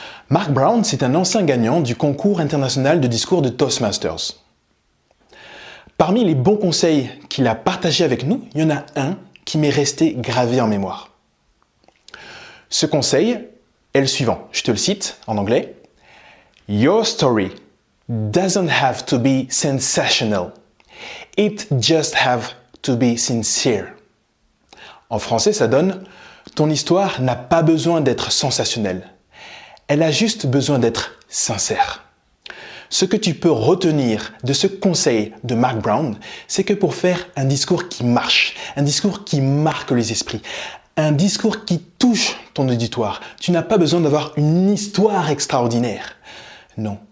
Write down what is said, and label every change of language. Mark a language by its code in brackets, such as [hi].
[fr] Mark Brown, c'est un ancien gagnant du concours international de discours de Toastmasters. Parmi les bons conseils qu'il a partagés avec nous, il y en a un qui m'est resté gravé en mémoire. Ce conseil est le suivant, je te le cite en anglais. [en] Your story doesn't have to be sensational. It just have to be sincere. [fr] En français, ça donne « Ton histoire n'a pas besoin d'être sensationnelle. Elle a juste besoin d'être sincère. » Ce que tu peux retenir de ce conseil de Mark Brown, c'est que pour faire un discours qui marche, un discours qui marque les esprits, un discours qui touche ton auditoire, tu n'as pas besoin d'avoir une histoire extraordinaire. Non.